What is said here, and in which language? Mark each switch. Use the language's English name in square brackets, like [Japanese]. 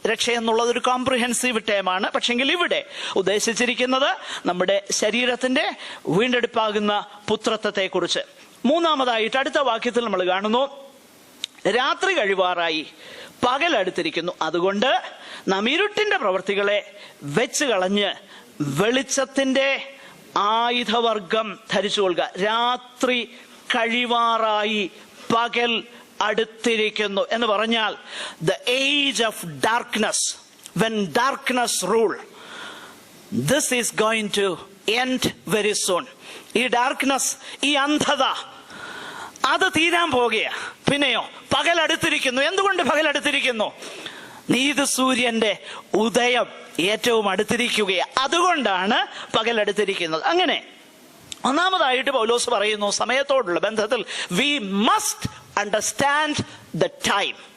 [Malayalam] രക്ഷ എന്നുള്ളത് ഒരു കോംപ്രിഹെൻസീവ് ടേമാണ്. പക്ഷെങ്കിൽ ഇവിടെ ഉദ്ദേശിച്ചിരിക്കുന്നത് നമ്മുടെ ശരീരത്തിന്റെ വീണ്ടെടുപ്പാകുന്ന പുത്രത്വത്തെ കുറിച്ച്. മൂന്നാമതായിട്ട് അടുത്ത വാക്യത്തിൽ നമ്മൾ കാണുന്നു, രാത്രി കഴിവാറായി, പകൽ അടുത്തിരിക്കുന്നു, അതുകൊണ്ട് നാം ഇരുട്ടിന്റെ പ്രവൃത്തികളെ വെച്ച് കളഞ്ഞ് വെളിച്ചത്തിന്റെ ആയുധവർഗം ധരിച്ചുകൊള്ളുക. രാത്രി കഴിവാറായി, പകൽ അടുത്തിരിക്കുന്നു എന്ന് പറഞ്ഞാൽ [English] the age of darkness, when darkness rule, this is going to end very soon. [Malayalam] ഈ ഡാർക്ക്നെസ്, ഈ അന്ധത, അത് തീരാൻ പോകുക. പിന്നെയോ പകൽ അടുത്തിരിക്കുന്നു. എന്തുകൊണ്ട് പകൽ അടുത്തിരിക്കുന്നു? നീതി സൂര്യന്റെ ഉദയം ഏറ്റവും അടുത്തിരിക്കുകയാണ്. അതുകൊണ്ടാണ് പകൽ അടുത്തിരിക്കുന്നത്. അങ്ങനെ ഒന്നാമതായിട്ട് പൗലോസ് പറയുന്നു, സമയത്തോടുള്ള ബന്ധത്തിൽ [English] We must understand the time.